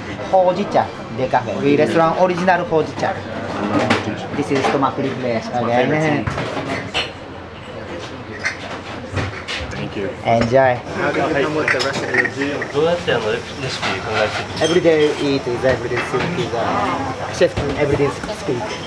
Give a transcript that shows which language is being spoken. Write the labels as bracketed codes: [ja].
[ja] ほうじ茶でカフェ、レストランオリジナルほうじ茶。 [en] This is stomach refresh again. Thank you. Enjoy. [ja] どうやってレシピ考えてる [en] Every day eat is every day soup is chef every day speak.